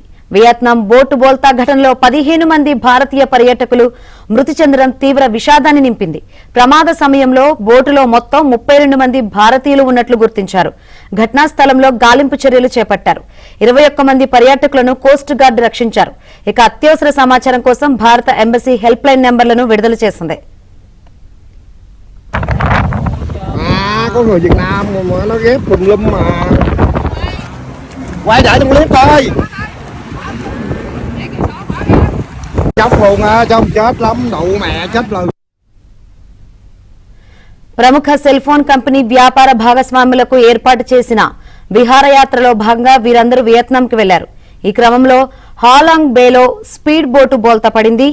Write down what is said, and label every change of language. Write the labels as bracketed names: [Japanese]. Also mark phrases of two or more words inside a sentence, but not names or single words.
[Telugu] వియత్నాం బోటు బోల్తా ఘటనలో 15 మంది భారతీయ పర్యాటకులు మృతి చెందడం తీవ్ర విషాదాన్ని నింపింది. ప్రమాద సమయంలో బోటులో మొత్తం 32 మంది భారతీయులు ఉన్నట్లు గుర్తించారు. ఘటనా స్థలంలో గాలింపు చర్యలు చేపట్టారు. 21 మంది పర్యాటకులను [English] coast guard [Telugu] రక్షించారు. ఇక అత్యవసర సమాచారం కోసం భారత ఎంబసీ [English] help line [Telugu] నెంబర్లను విడుదల చేసింది. [Vietnamese] có người Việt Nam mà nó ghép tùm lum mà quay lại trong clip coi chóc luôn á, chứ không chết lắm đụ mẹ chết rồi. [Telugu] ప్రముఖ సెల్ ఫోన్ కంపెనీ వ్యాపార భాగస్వాములకు ఏర్పాటు చేసిన విహారయాత్రలో భాగంగా వీరందరూ వియత్నాంకి వెళ్లారు. ఈ క్రమంలో హాలాంగ్ బేలో [English] speed boat [Telugu] బోల్తా పడింది.